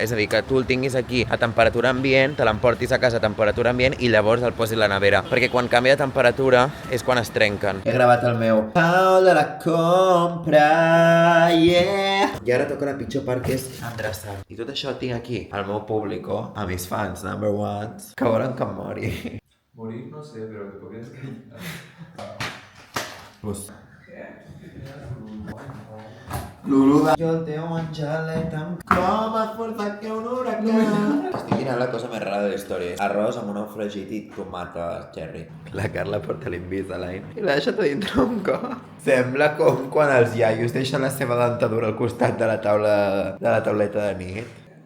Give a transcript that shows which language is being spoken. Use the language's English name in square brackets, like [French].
[Catalan] És a dir, que tu el tinguis aquí a temperatura ambient, te l'emportis a casa a temperatura ambient i llavors el posis a la nevera. Perquè quan canvia de temperatura és quan es trenquen. He gravat el meu Pau de la compra, yeah! I ara toca la pitjor part, que és endreçar. I tot això tinc aquí, al meu público, [Spanish] a mis fans [Catalan] number ones, que volen que em mori. [Spanish] Morir no sé, pero te podrías callar. Pues... [Catalan] L'olor de... Jo el teu angelet amb com a força que un huracan. Estic mirant la cosa més rara de la història. Arròs amb un ou fregit i tomata cherry. La Carla porta l'Invisalign i l'ha deixat a dintre un cop. Sembla com quan els iaios deixen la seva dentadura al costat de la tauleta de nit.